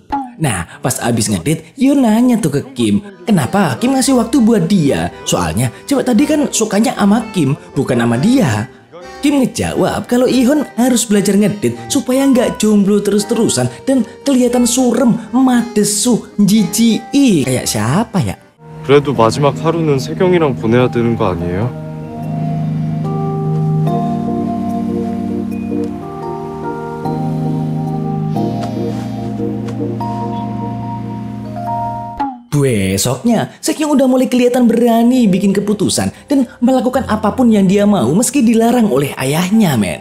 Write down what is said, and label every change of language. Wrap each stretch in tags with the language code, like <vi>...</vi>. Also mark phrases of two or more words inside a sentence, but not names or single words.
<id>Nah, pas abis ngedit, Yeon nanya tuh ke Kim, kenapa Kim ngasih waktu buat dia? Soalnya cewek tadi kan sukanya sama Kim, bukan sama dia. Kim ngejawab kalau Yeon harus belajar ngedit supaya nggak jomblo terus-terusan dan kelihatan surem, madesu, jijik. Kayak siapa ya?</id> <ko>그래도 마지막 하루는 세경이랑 보내야 되는 거 아니에요?</ko> <id>Besoknya, Sekyung udah mulai kelihatan berani bikin keputusan dan melakukan apapun yang dia mau meski dilarang oleh ayahnya, men.</id>